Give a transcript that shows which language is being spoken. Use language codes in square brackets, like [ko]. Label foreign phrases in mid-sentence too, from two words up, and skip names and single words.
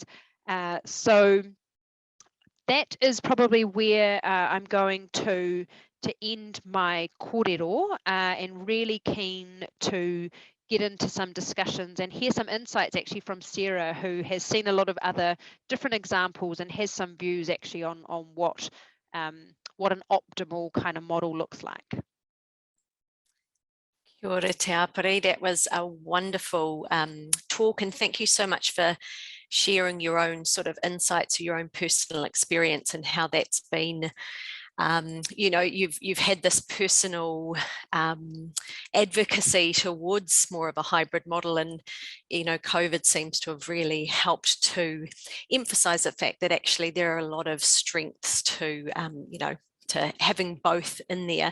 [en] So that is probably where I'm going to end my kōrero, and really keen to get into some discussions and hear some insights actually from Sarah, who has seen a lot of other different examples and has some views actually on what an optimal kind of model looks like. [mi] Kia ora te Aopare. [en] That was a wonderful talk, and thank you so much for sharing your own sort of insights or your own personal experience and how that's been. You know, you've had this personal advocacy towards more of a hybrid model, and you know, COVID seems to have really helped to emphasize the fact that actually there are a lot of strengths to you know, to having both in there.